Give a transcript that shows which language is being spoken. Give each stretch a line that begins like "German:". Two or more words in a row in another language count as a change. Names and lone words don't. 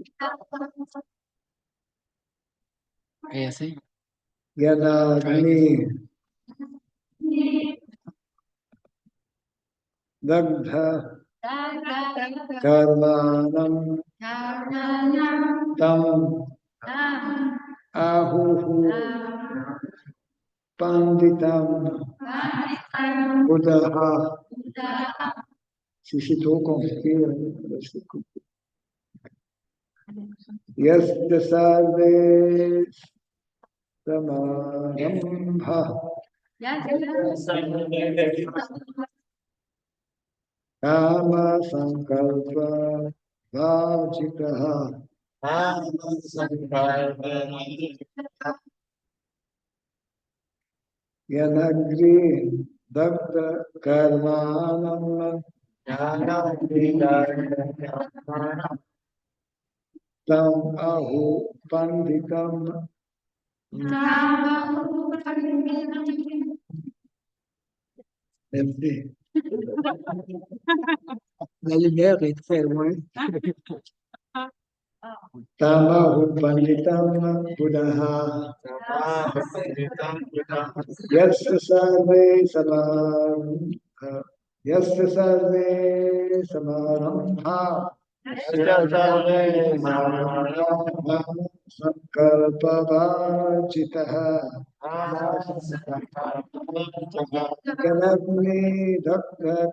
Sanskrit: Yanagni Dagdha Karmanam Tam Ahuhu Panditam Buddha.
French: Si c'est trop compliqué, c'est compliqué.
Sanskrit: Yasya sarve samarambha kama sankalpa vajitaha yanagri dagda karmanam tam ahu panditam.
French: Merci. La lumière est très loin.
Sanskrit: Tamahu panditam buddha. Yasya sarve samaram. Yasya sarve samarambha संकल्पवाचितः जनाग्नि दग्ध